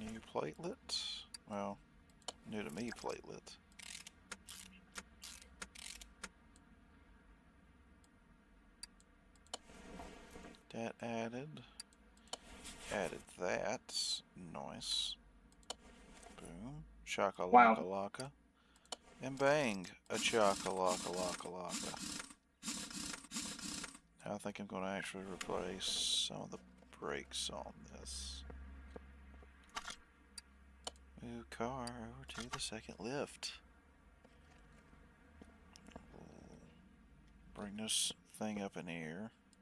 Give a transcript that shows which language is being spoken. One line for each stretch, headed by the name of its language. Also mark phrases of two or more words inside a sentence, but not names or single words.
English: platelet. Well, new to me platelet. That added. Added that. Nice. Boom. Chaka-laka-laka. Wow. And bang. A chaka-laka-laka-laka. I think I'm going to actually replace some of the brakes on this. Move car over to the second lift. Bring this thing up in the air.